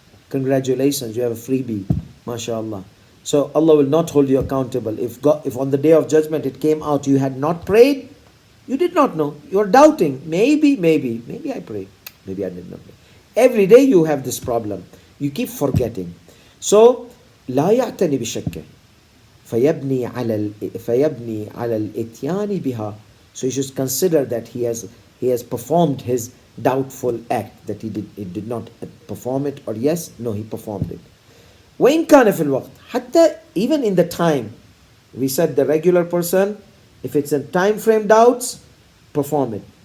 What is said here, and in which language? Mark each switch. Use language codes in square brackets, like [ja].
[en] Congratulations, you have a freebie, mashallah. So Allah will not hold you accountable. If on the day of judgment it came out you had not prayed, you did not know. You are doubting. Maybe I prayed. Maybe I did not pray. Every day you have this problem. You keep forgetting. [ar] So, لا يعتني بشكه فيبني على الاتيان بها. [en] So you should consider that he has performed his doubtful act, that he did not perform it, or yes, no, he performed it. [ar] وإن كان في الوقت, حتى [en] even in the time, we said the regular person, if it's a time frame doubts, perform it.